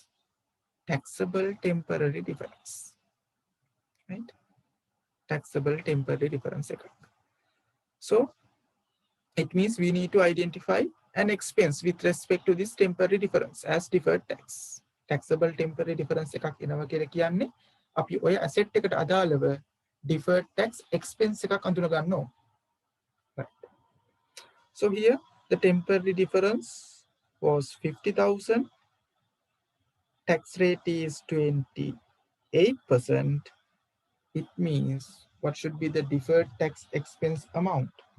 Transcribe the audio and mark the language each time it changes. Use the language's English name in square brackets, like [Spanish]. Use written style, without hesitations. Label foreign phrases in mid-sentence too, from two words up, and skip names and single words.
[English] Taxable temporary difference. Right? Taxable temporary difference. So it means we need to identify an expense with respect to this temporary difference as deferred tax. Taxable temporary difference [Sinhala] එකක් එනවා කියලා කියන්නේ අපි ඔය asset එකට අදාළව [English] deferred tax expense [Sinhala] එකක් අඳුන ගන්නවා. [English] Right. So here the temporary difference was 50,000. Tax rate is 28%. It means what should be the deferred tax expense amount?